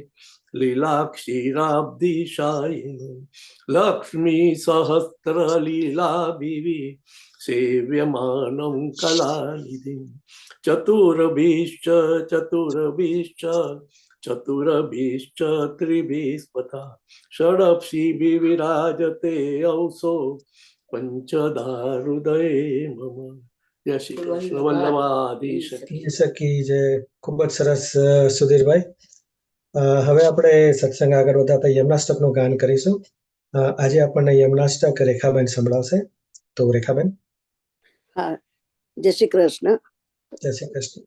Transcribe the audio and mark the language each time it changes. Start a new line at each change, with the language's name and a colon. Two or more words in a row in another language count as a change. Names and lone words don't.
Sanskrit: लीलाक्षीराब्धिशायिनं लक्ष्मीसहस्रलीलाभिः सेव्यमानं कलानिधिं चतुर्भिश्च चतुर्भिश्च त्रिभिस्पथा षडक्षिभिः विराजते औसो पंचधा हृदये मम जय श्री कृष्ण वल्लभाधीश
Gujarati: સખી જય. ખૂબ જ સરસ સુધીરભાઈ. હવે આપણે સત્સંગ આગળ વધારતા યમનાષ્ટકનું ગાન કરીશું. આજે આપણને યમનાષ્ટક રેખાબેન સંભળાવશે. તો રેખાબેન. હા, જય શ્રી કૃષ્ણ. જય શ્રી કૃષ્ણ.